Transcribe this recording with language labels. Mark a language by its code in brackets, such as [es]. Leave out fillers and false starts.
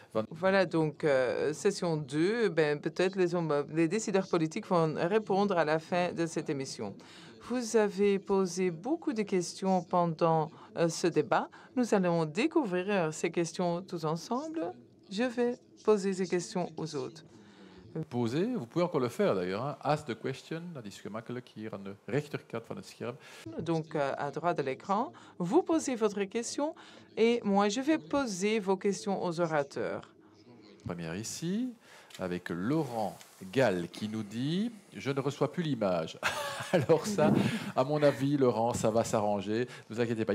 [fr] Voilà, donc session 2, peut-être les décideurs politiques vont répondre à la fin de cette émission. Vous avez posé beaucoup de questions pendant ce débat. Nous allons découvrir ces questions tous ensemble. Je vais poser ces questions aux autres. Posez, vous pouvez encore le faire d'ailleurs. Hein. [en] Ask the question, [nl] dat is gemakkelijk hier aan de rechterkant van het scherm. [fr] Donc, à droite de l'écran, vous posez votre question et moi, je vais poser vos questions aux orateurs. Première ici, avec Laurent Gall qui nous dit « Je ne reçois plus l'image ». Alors ça, à mon avis, Laurent, ça va s'arranger. Ne vous inquiétez pas.